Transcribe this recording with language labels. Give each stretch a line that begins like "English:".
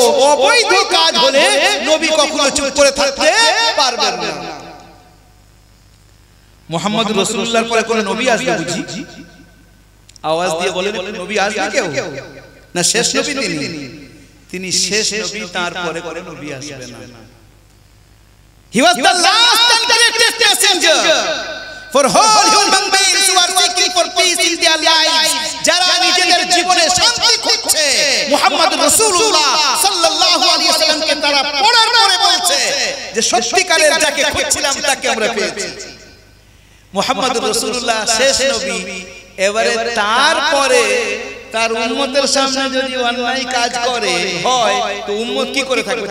Bangla: অবৈধ কাজ হলে নবী কখনো চুপ করে থাকতে পারবেন না। মুহাম্মদ রাসূলুল্লাহর পরে কোন নবী আসবে বুঝি? আওয়াজ দিয়ে বলেন নবী আসবে কেউ? না শেষ নবী তিনি শেষ নবী, তারপরে কোন নবী আসবে না।
English: He was the last and greatest messenger for whole human beings who are seeking for peace in their lives.
Bangla: যারা নিজেদের জীবনে শান্তি খুঁজছে, মুহাম্মদ রাসূলুল্লাহ সাল্লাল্লাহু আলাইহি ওয়াসাল্লামকে তারা পড়ার পরে বলছে যে সত্যিকারের যাকে খুঁজছিলাম তাকে আমরা পেয়েছি। মুহাম্মদ রাসূলুল্লাহ শেষ নবী, এবারে তারপরে তার উম্মতের সামনে যদি অন্যায় কাজ করে হয় তো উম্মত কি করে থাকবে?